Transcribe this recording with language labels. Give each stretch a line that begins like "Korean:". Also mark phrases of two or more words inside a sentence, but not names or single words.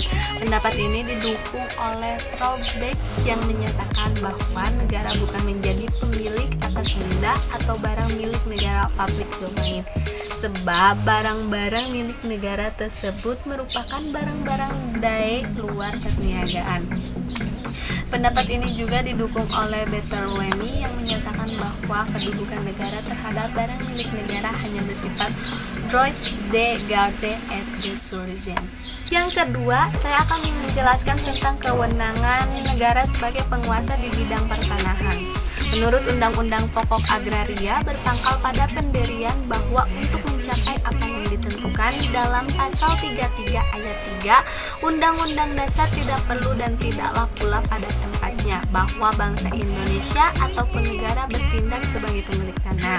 Indonesian: Pendapat ini didukung oleh Troubek yang menyatakan bahwa negara bukan menjadi pemilik atas benda atau barang milik negara
English: public domain,
Indonesian: sebab barang-barang milik negara tersebut merupakan barang-barang dari luar perniagaan. Pendapat ini juga didukung oleh Bertolini yang menyatakan bahwa kedudukan negara terhadap barang milik negara hanya bersifat
French: droit de garde et de surveillance.
Indonesian: Yang kedua, saya akan menjelaskan tentang kewenangan negara sebagai penguasa di bidang pertanahan. Menurut Undang-Undang Pokok Agraria berpangkal pada pendirian bahwa untuk mencapai apa yang ditentukan dalam pasal 33 ayat 3 Undang-Undang Dasar tidak perlu dan tidaklah pula pada tempatnya bahwa bangsa Indonesia ataupun negara bertindak sebagai pemilik tanah.